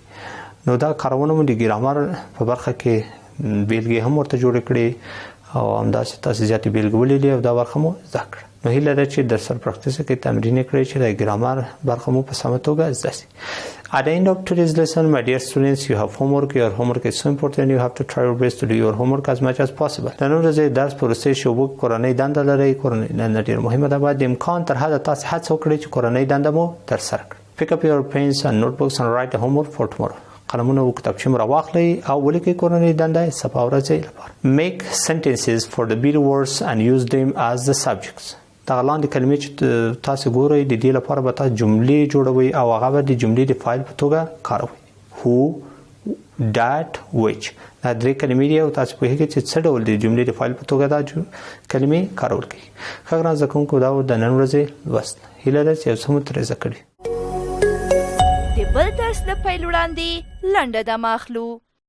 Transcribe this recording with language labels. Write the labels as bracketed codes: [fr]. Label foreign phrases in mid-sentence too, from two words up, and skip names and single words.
[ps] نو دا کارونه مو د ګرامر په برخه کې بیلګې هم ورته جوړې کړې او همداسې تاسې زیاتې بیلګې ولیدې او دا برخه مو زده کړه. نو هیله ده چې در سره پراکټیس کې تمرین کړئ چې د ګرامر برخه مو په سمه توګه زده شي. [en] At the end of today's lesson, my dear students, you have homework. Your homework is so important. You have to try your best to do your homework as much as possible. [ps] د نن ورځې درس په وروستۍ شعبو کې کورنۍ دنده لرئ. کورنۍ دنده ډېره مهمه ده. باید د امکان تر حده تاسې هڅه وکړئ چې کورنۍ دنده مو ترسره کړئ. [en] Pick up your pens and notebooks and write the homework for tomorrow. [ps] قلمونه او کتابچې مو راواخلئ او ولیکئ کورنۍ دنده سبا ورځې لپاره. [en] Make sentences for the better words and use them as the subjects. [ps] دغه لاندې کلمې چې تاسو ګورئ د دې لپاره به تاسو جملې جوړوئ او هغه به د جملې د فاعل په توګه کاروئ. [en] who, that, which [ps] دا درې کلمې دي او تاسو پوهیږئ چې څه ډول د جملې د فاعل په توګه دا کلمې کارول کیږي. ښه ګران زده کوونکو دا د نن ورځې لوست. هیله ده چې یو څه مو ترې زده کړي. د بل درس د پیل وړاندې لنډه دمه اخلو.